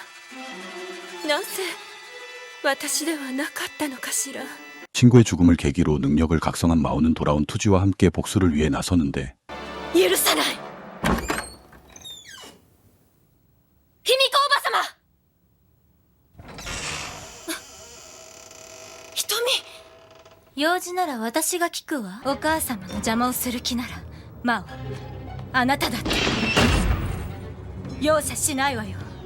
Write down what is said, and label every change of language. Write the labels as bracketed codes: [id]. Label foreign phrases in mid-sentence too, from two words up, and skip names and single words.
[ja] なぜ私ではなかったのかしら。 [ko] 친구의 죽음을 계기로 능력을 각성한 마오는 돌아온 투지와 함께 복수를 위해 나서는데 [ja] 許さない。卑弥呼おばさま。瞳。用事なら私が聞くわ。お母様の邪魔をする気ならマオ、あなただって容赦しないわよ。